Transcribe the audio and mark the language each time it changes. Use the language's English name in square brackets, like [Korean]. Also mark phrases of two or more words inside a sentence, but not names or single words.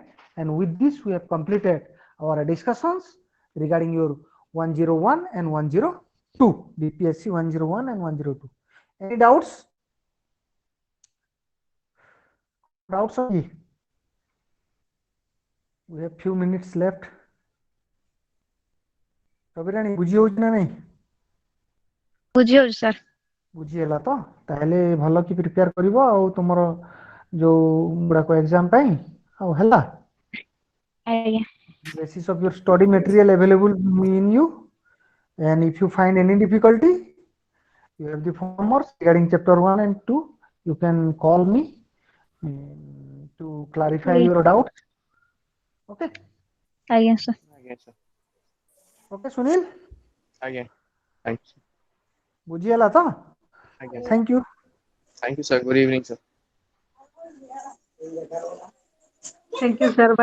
[English] And with this we have completed our discussions regarding your 101 and 102, BPSC 101 and 102. Any doubts? Doubts only? We have few minutes left. Kabirani, [Odia] ବୁଝି ହଉଛି ନା ନାହିଁ? ବୁଝି ହଉଛି ସାର୍। ବୁଝିହେଲା ତ? ତାହେଲେ ଭଲ କି ପ୍ରିପେୟାର କରିବ ଆଉ ତୁମର ଯୋଉ ଗୁଡାକ ଏକ୍ସାମ ପାଇଁ ଆଉ ହେଲା। ଆଜ୍ଞା। [English] Basis of your study material available in you, and if you find any difficulty, you have the phone numbers regarding chapter 1 and 2. You can call me to clarify your doubts. Okay. [Odia] ଆଜ୍ଞା ସାର୍। ଆଜ୍ଞା ସାର୍। [English] Okay, Sunil. ଆଜ୍ଞା thank you. [Odia] ବୁଝିହେଲା ତ? ଆଜ୍ଞା [English] Thank you. thank you sir. good evening sir. thank you sir.